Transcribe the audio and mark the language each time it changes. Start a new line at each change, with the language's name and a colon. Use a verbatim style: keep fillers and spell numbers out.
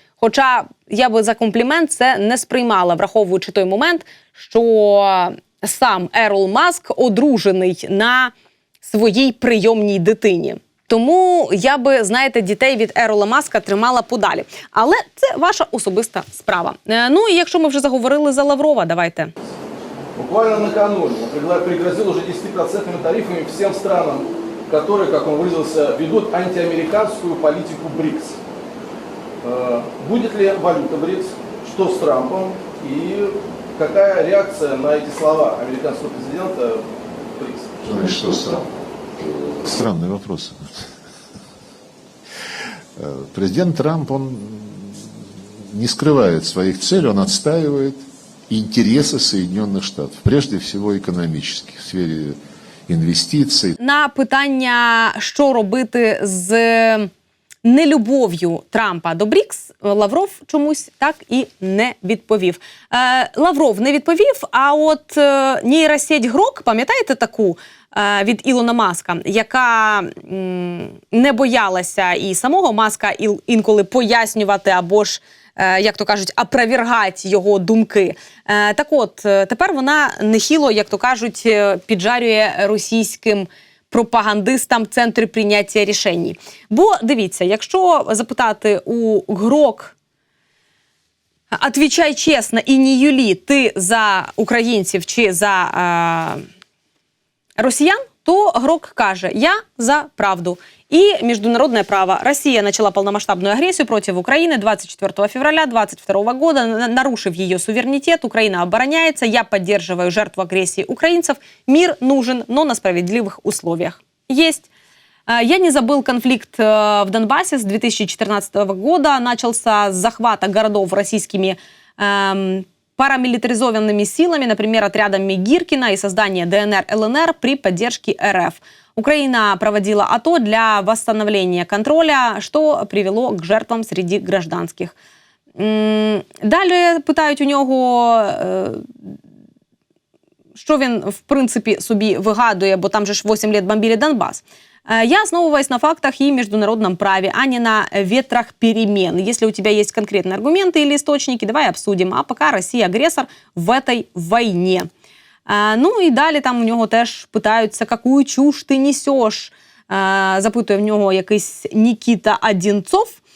Ukrainian: Хоча я би за комплімент це не сприймала, враховуючи той момент, що... Сам Ерол Маск одружений на своїй прийомній дитині. Тому я би, знаєте, дітей від Ерола Маска тримала подалі. Але це ваша особиста справа. Е, ну і якщо ми вже заговорили за Лаврова, давайте.
Russian: Буквально накануне он пригрозил уже десятью процентными тарифами всем странам, которые, как он выразился, ведут антиамериканскую политику БРИКС. Э, будет ли валюта БРИКС? Что с Трампом? И... Какая реакция на эти слова американского президента БРИКС? Что странно? Странный вопрос. Президент Трамп, он не скрывает своих целей, он отстаивает интересы Соединенных Штатов, прежде всего экономических, в сфере инвестиций.
Ukrainian: На питання, що робити з нелюбов'ю Трампа до БРІКС, Лавров чомусь так і не відповів. Е, Лавров не відповів, а от е, нейросеть Грок, пам'ятаєте таку е, від Ілона Маска, яка м, не боялася і самого Маска і, інколи пояснювати або ж, е, як то кажуть, опровергати його думки. Е, так от, тепер вона нехило, як то кажуть, піджарює російським пропагандистам центри прийняття рішень. Бо, дивіться, якщо запитати у Грок, «Отвічай чесно, і не юлі, ти за українців чи за е, росіян», то Грок каже «Я за правду».
Russian: И международное право. Россия начала полномасштабную агрессию против Украины двадцать четвёртого февраля две тысячи двадцать второго года, нарушив ее суверенитет. Украина обороняется. Я поддерживаю жертву агрессии украинцев. Мир нужен, но на справедливых условиях. Есть. Я не забыл конфликт в Донбассе с две тысячи четырнадцатого года. Начался с захвата городов российскими эм, парамилитаризованными силами, например, отрядами Гиркина и создание ДНР-ЛНР при поддержке РФ. Украина проводила АТО для восстановления контроля, что привело к жертвам среди гражданских.
Ukrainian: Далі питають у нього, що він, в принципі, собі вигадує, бо там же ж
Russian: восемь лет бомбили Донбасс. Я основываюсь на фактах и международном праве, а не на ветрах перемен. Если у тебя есть конкретные аргументы или источники, давай обсудим. А пока Россия агрессор в этой войне.
Ukrainian: А, ну і далі там у нього теж питаються,
Russian: «Какую чушь ти несеш?»
Ukrainian: а, запитує в нього якийсь Нікіта Одінцов.